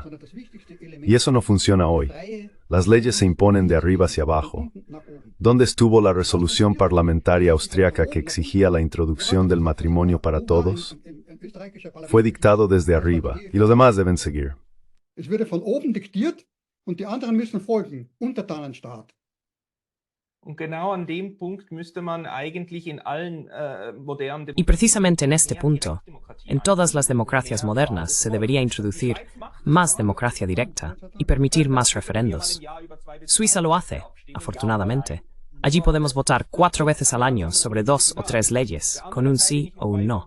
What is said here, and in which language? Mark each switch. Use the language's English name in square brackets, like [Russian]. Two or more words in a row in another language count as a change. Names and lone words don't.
[Spanish] Y eso no funciona hoy. Las leyes se imponen de arriba hacia abajo. ¿Dónde estuvo la resolución parlamentaria austriaca que exigía la introducción del matrimonio para todos? Fue dictado desde arriba, y los demás deben seguir. [German] Es wurde von oben diktiert und die anderen müssen folgen, Untertanenstaat. [Spanish] Y precisamente en este punto, en todas las democracias modernas se debería introducir más democracia directa y permitir más referendos. Suiza lo hace, afortunadamente. Allí podemos votar 4 veces al año sobre 2 o 3 leyes, con un sí o un no.